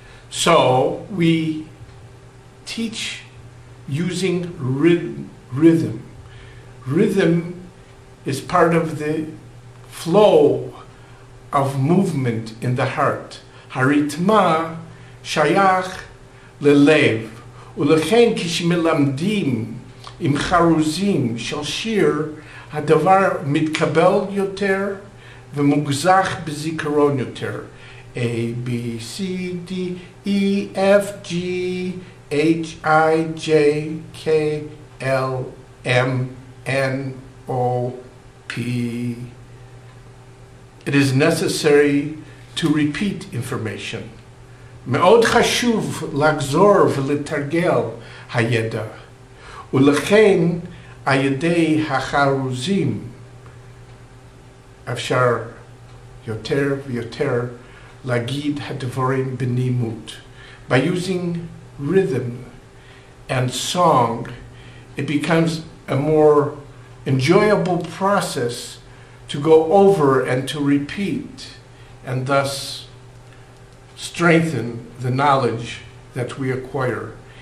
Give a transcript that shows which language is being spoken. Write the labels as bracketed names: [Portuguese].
[English] So we teach using rhythm. Rhythm is part of the flow of movement in the heart. [Hebrew] Haritma shayach lelev. ולכן כשמלמדים עם חרוזים של שיר, הדבר מתקבל יותר ומוגזך בזיכרון יותר. [English] A, B, C, D, E, F, G, H, I, J, K, L, M, N, O, P. It is necessary to repeat information. [Hebrew] מאוד חשוב לחזור ולתרגל הידע, ולכן על ידי החרוזים אפשר יותר ויותר להגיד הדברים בנימות. [English] By using rhythm and song, it becomes a more enjoyable process to go over and to repeat, and thus strengthen the knowledge that we acquire.